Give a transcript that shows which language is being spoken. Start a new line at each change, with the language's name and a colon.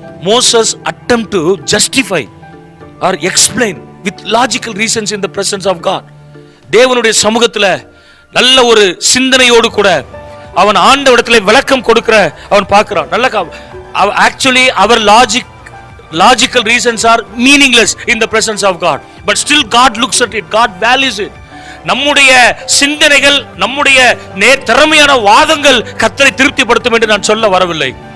English: Moses attempt to justify or explain with logical reasons in the presence of God.
Tamil: தேவனுடைய சமூகத்துல நல்ல ஒரு சிந்தனையோடு கூட அவன் ஆண்டவரிடத்துல விளக்கம் கொடுக்கிற அவன் பார்க்கிறான்.
English: நல்ல actually our logical reasons are meaningless in the presence of God, but still God looks at it, God values it.
Tamil: நம்முடைய சிந்தனைகள், நம்முடைய திறமையான வாதங்கள் கர்த்தரை திருப்திப்படுத்தும் என்று நான் சொல்ல வரவில்லை.